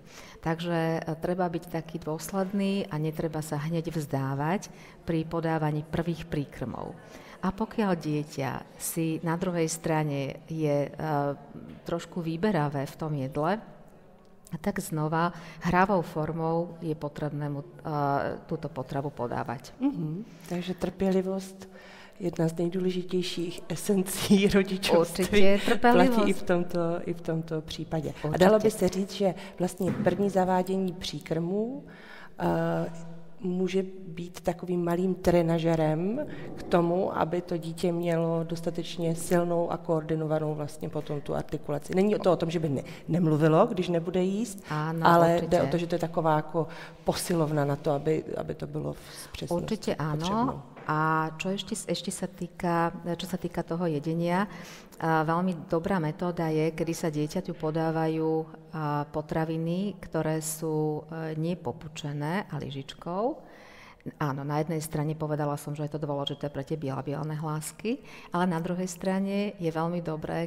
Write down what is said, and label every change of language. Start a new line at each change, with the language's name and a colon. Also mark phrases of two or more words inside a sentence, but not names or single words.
Slovak: Takže treba byť taký dôsledný a netreba sa hneď vzdávať pri podávaní prvých príkrmov. A pokiaľ dieťa si na druhej strane je trošku výberavé v tom jedle, tak znova hravou formou je potrebné mu túto potravu podávať.
Czech: Takže trpělivost, jedna z nejdůležitějších esencí rodičovství, platí i v tomto případě. Určitě. A dalo by se říct, že vlastně první zavádění příkrmů může být takovým malým trenažerem k tomu, aby to dítě mělo dostatečně silnou a koordinovanou vlastně potom tu artikulaci. Není to o tom, že by nemluvilo, když nebude jíst, ale určitě. Jde o to, že to je taková jako posilovna na to, aby to bylo s přesností.
Slovak: Určite áno. Potřebnou. A čo sa týka toho jedenia, veľmi dobrá metóda je, kedy sa dieťaťu podávajú potraviny, ktoré sú nepopučené a lyžičkou. Áno, na jednej strane povedala som, že je to dôležité pre tie bilabiálne hlásky, ale na druhej strane je veľmi dobré,